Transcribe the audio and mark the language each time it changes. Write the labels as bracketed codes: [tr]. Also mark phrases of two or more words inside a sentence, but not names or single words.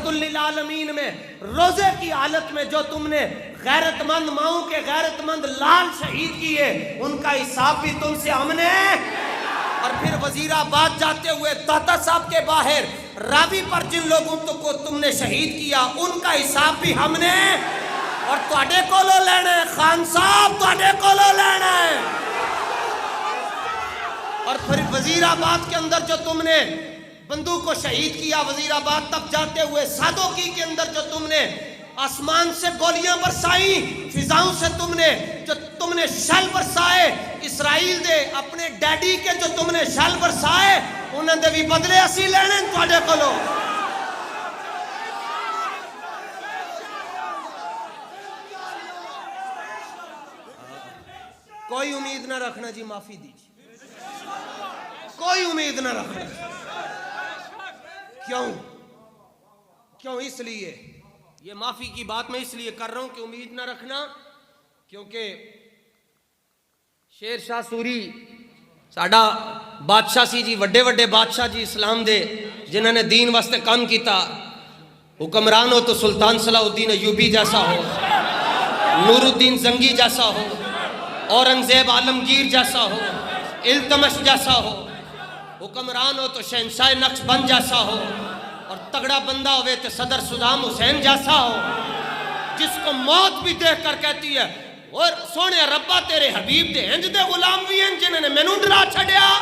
[ur] للعالمین میں روزے کی حالت میں جو تم نے غیرت مند ماؤں کے غیرت مند لال شہید کیے ان کا حساب بھی تم سے ہم نے، اور پھر وزیر آباد جاتے ہوئے داتا صاحب کے باہر راوی پر جن لوگوں کو تم نے شہید کیا ان کا حساب بھی ہم نے [pa] اور تواڈے کولوں لینا ہے خان صاحب، تواڈے کولوں لینا ہے۔ [ur] اور پھر وزیر آباد کے اندر جو تم نے بندوق کو شہید کیا، وزیر آباد تک جاتے ہوئے سادوکی کے اندر جو تم نے آسمان سے گولیاں برسائیں، فضاؤں سے تم نے شل برسائے، اسرائیل دے اپنے ڈیڈی کے جو تم نے شل برسائے [pa] انہاں دے بھی بدلے اسی لینے تواڈے کولوں۔ [ur] کوئی امید نہ رکھنا جی، معافی دیجیے، کوئی امید نہ رکھنا۔ کیوں؟ اس لیے یہ معافی کی بات میں اس لیے کر رہا ہوں کہ امید نہ رکھنا، کیونکہ شیر شاہ سوری [pa] ساڈا بادشاہ سی جی، وڈے وڈے بادشاہ جی اسلام دے جنہوں نے دین واسطے کام کیتا، [ur] حکمران ہو تو سلطان صلاح الدین ایوبی جیسا ہو، نور الدین زنگی جیسا ہو، اورنگزیب عالمگیر جیسا ہو، التمش جیسا ہو، حکمران ہو تو شہنشاہ نقشبند جیسا ہو، اور تگڑا بندہ ہوئے تو صدر صدام حسین جیسا ہو، جس کو موت بھی دیکھ کر کہتی ہے [pa] اور سونے ربا تیرے حبیب دے ہنج دے غلام بھی ہیں جنہوں نے مینوں ڈرا چھڑیا۔